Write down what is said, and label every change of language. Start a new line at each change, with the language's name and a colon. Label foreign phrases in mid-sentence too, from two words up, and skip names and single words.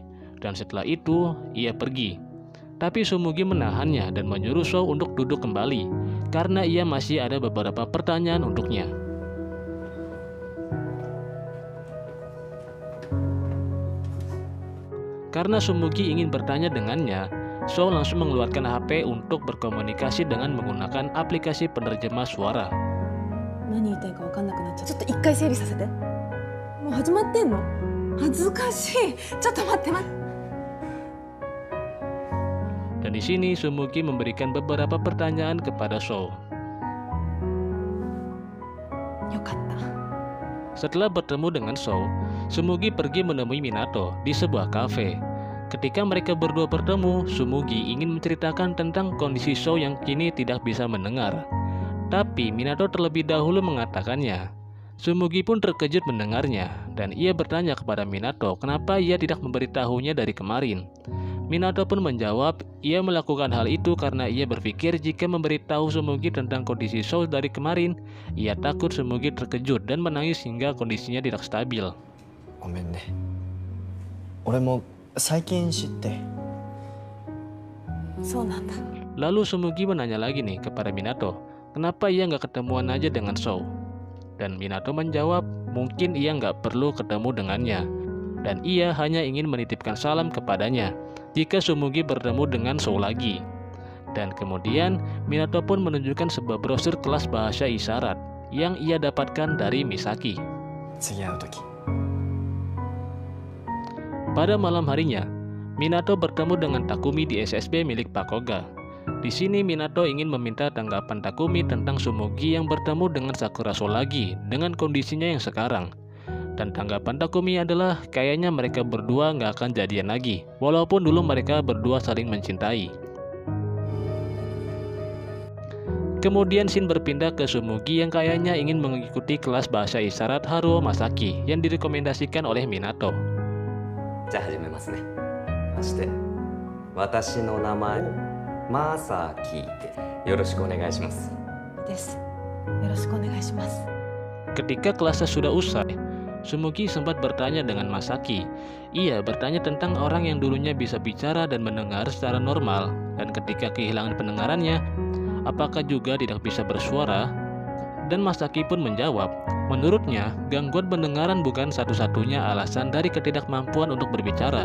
Indonesian: Dan setelah itu, ia pergi. Tapi Sumugi menahannya dan menyuruh Sou untuk duduk kembali, karena ia masih ada beberapa pertanyaan untuknya. Karena Sumugi ingin bertanya dengannya, Sou langsung mengeluarkan HP untuk berkomunikasi dengan menggunakan aplikasi penerjemah suara.
Japanese: 何言いたいか分かんなくなっちゃった。ちょっと一回整理させて。もう始まってんの？恥ずかしい。ちょっと待って待って。
Indonesian: Dan di sini Sumugi memberikan beberapa pertanyaan kepada Sou.
Japanese: よかった。
Indonesian: Setelah bertemu dengan Sou, Sumugi pergi menemui Minato di sebuah kafe. Ketika mereka berdua bertemu, Sumugi ingin menceritakan tentang kondisi Sou yang kini tidak bisa mendengar. Tapi Minato terlebih dahulu mengatakannya. Sumugi pun terkejut mendengarnya, dan ia bertanya kepada Minato kenapa ia tidak memberitahunya dari kemarin. Minato pun menjawab, ia melakukan hal itu karena ia berpikir jika memberitahu Sumugi tentang kondisi Sou dari kemarin, ia takut Sumugi terkejut dan menangis hingga kondisinya tidak stabil.
Japanese: ごめんね。俺も最近知って。そうなんだ。
Indonesian: Lalu Sumugi menanya lagi nih kepada Minato, kenapa ia nggak ketemuan aja dengan Sou? Dan Minato menjawab, mungkin ia nggak perlu ketemu dengannya. Dan ia hanya ingin menitipkan salam kepadanya jika Sumugi bertemu dengan Sou lagi. Dan kemudian Minato pun menunjukkan sebuah brosur kelas bahasa isyarat yang ia dapatkan dari Misaki.
Japanese: 次会う時。
Indonesian: Pada malam harinya, Minato bertemu dengan Takumi di SSB milik Pakoga. Di sini Minato ingin meminta tanggapan Takumi tentang Sumugi yang bertemu dengan Sakura Sou lagi dengan kondisinya yang sekarang. Dan tanggapan Takumi adalah kayaknya mereka berdua nggak akan jadian lagi, walaupun dulu mereka berdua saling mencintai. Kemudian scene berpindah ke Sumugi yang kayaknya ingin mengikuti kelas bahasa isyarat Haruo Masaki yang direkomendasikan oleh Minato.
Japanese: じゃあ始めますね。まして、私の名前マサキでよろしくお願いします。です。よろしくお願いします。
Indonesian: Ketika kelasnya sudah usai, Sumugi sempat bertanya dengan Masaki. Ia bertanya tentang orang yang dulunya bisa bicara dan mendengar secara normal, dan ketika kehilangan pendengarannya, apakah juga tidak bisa bersuara? Dan Masaki pun menjawab, menurutnya gangguan pendengaran bukan satu-satunya alasan dari ketidakmampuan untuk berbicara.